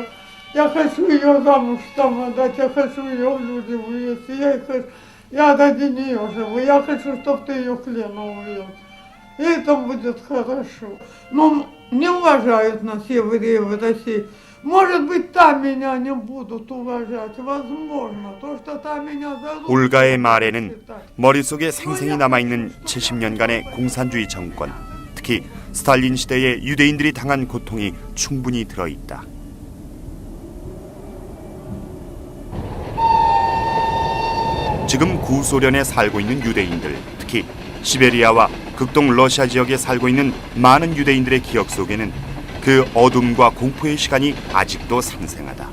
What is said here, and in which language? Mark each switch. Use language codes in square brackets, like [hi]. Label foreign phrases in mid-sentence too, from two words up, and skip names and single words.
[ru] Я хочу ее замуж там отдать, я хочу ее в люди вывести, Я ради нее живу. Я хочу, чтобы ты ее клена увез. И это будет хорошо. Но не уважают нас евреи в России. Может быть, там меня не будут уважать. Возможно. То, что там меня зовут. [ko] 올가의 말에는 머릿속에 생생히 남아있는 70년간의 공산주의 정권, 특히 스탈린 시대의 유대인들이 당한 고통이 충분히 들어있다. 지금 구소련에 살고 있는 유대인들, 특히 시베리아와 극동 러시아 지역에 살고 있는 많은 유대인들의 기억 속에는 그 어둠과 공포의 시간이 아직도 생생하다.